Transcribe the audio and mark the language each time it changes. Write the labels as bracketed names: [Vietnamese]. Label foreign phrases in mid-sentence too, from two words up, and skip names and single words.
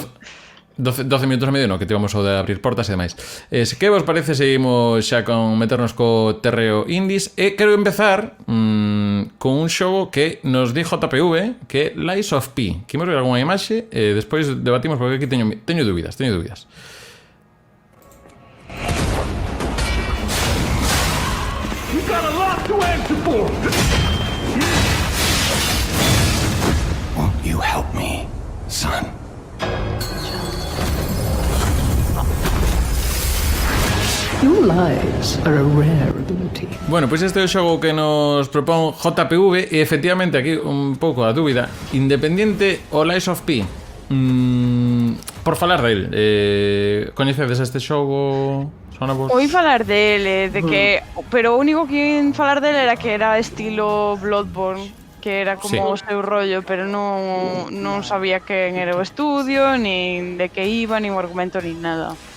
[Galician] 12 minutos e medio, no, que tivemos o de abrir portas e demais. Que vos parece seguimos xa con meternos co terreo indies, e quero empezar con un xogo que nos di JPV, que é Lies of P, que imos ver algunha imaxe e despois debatimos porque aquí teño dúbidas. [English] You got a lot to answer for. Won't you help me, son? Your lives are a rare ability. [Galician] Bueno, pois este é o xogo que nos propón JPV e efectivamente aquí un pouco a dúbida. Independiente o Lies of P, por falar del, coñecedes este xogo? Sona vos? Oí falar dele, de que pero o único que iban falar dele era que era estilo Bloodborne, que era como o seu rollo, pero non sabía quen era o estudio, nin de que iba, nin o argumento, nin nada.